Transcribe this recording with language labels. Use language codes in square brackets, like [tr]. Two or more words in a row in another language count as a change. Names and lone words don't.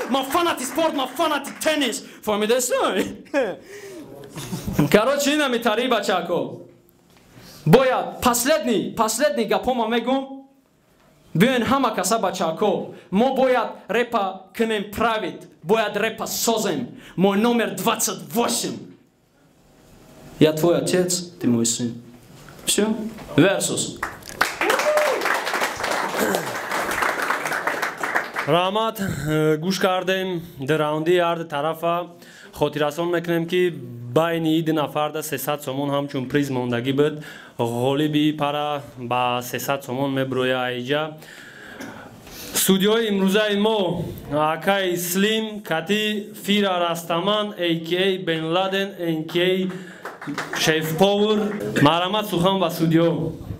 [tg] Ма фанати спорт, ма фанати теннис. Фаҳмидасай? Короче, инами тари бачако. Бояд [ru] последний, последний [tg] гапома мегум. Биёен ҳама каса бачако. Мо бояд репа кунем правит. Бояд репа созем. [ru] Мой номер двадцать восемь. Я твой отец, ты мой сын. Всё? Версус. [tg] Раҳмат, э, гӯш кардем. Дар раунди ҳар ду тарафа хотиррасон мекунем, ки байни иди нафарда сесад сомон ҳамчун приз мондагӣ буд. Ғолиби пара ба сесад сомон меброя айҷа. Судиёи имрӯзаи мо акаи Слим, Кати, Фира Растаман, А К А Бен Ладен, А К А Шеф Повер. Марҳамат, сухан ба судиё.